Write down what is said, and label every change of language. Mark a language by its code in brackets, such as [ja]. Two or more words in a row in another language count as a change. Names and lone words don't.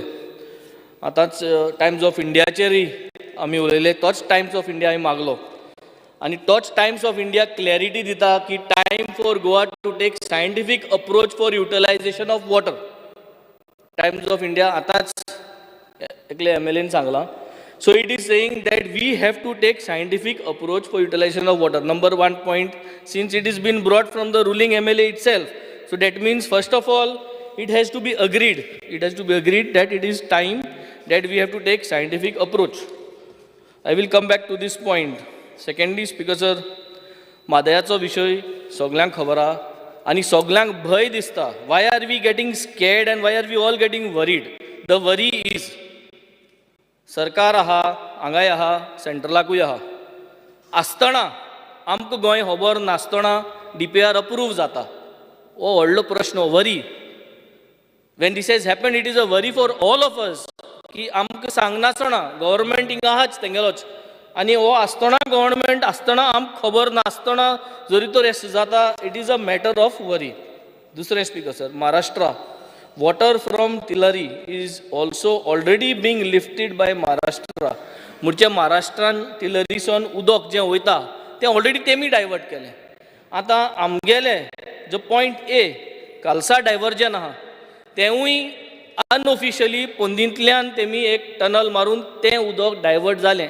[kok] आतांच टायम्स ऑफ इंडियाचेरय आमी उलयले, तोच टायम्स ऑफ इंडिया हांवें मागलो आनी तोच टायम्स ऑफ इंडिया क्लॅरिटी दिता की [en] time for Goa to take scientific approach for utilization of water. [kok] टायम्स ऑफ इंडिया आतांच एकले MLAन सांगलां. [en] So it is saying that we have to take scientific approach for utilization of water. Number 1 point, since it is been brought from the ruling MLA itself. So that means first of all, it has to be agreed. It has to be agreed that it is time that we have to take scientific approach. I will come back to this point. Secondly, Speaker sir, [kok] म्हादयाचो विशय सगळ्यांक खबर आहा आनी सगळ्यांक भंय दिसता. [en] Why are we getting scared and why are we all getting worried? The worry is [kok] सरकार आहा, हांगाय आहा, सेंट्रलाकूय आहा. आसतना आमकां गोंय खबर नासतना DPR अप्रूव जाता. हो व्हडलो प्रश्न, वरी. [en] When this has happened, it is a worry for all of us [kok] की आमकां सांगनासतना गव्हर्मेंट हिंगा आहाच तेंगेलोच आनी हो आसतना गव्हर्मेंट आसतना आमकां खबर नासतना जरी तो रेस्ट जाता, [en] it is a matter of worry. [kok] दुसरें स्पीकर सर, महाराष्ट्रा water from Tillari is also already being lifted by Maharashtra. मुळचे महाराष्ट्रान टिलरीसून उदक जें वयता तें ऑलरेडी तेमी डायवर्ट केलें. आतां आमगेले जो पॉयंट A कालसा डायवर्जन आहा तेंवूय अनऑफिशियली पोंदींतल्यान तेमी एक टनल मारून तें उदक डायवर्ट जालें.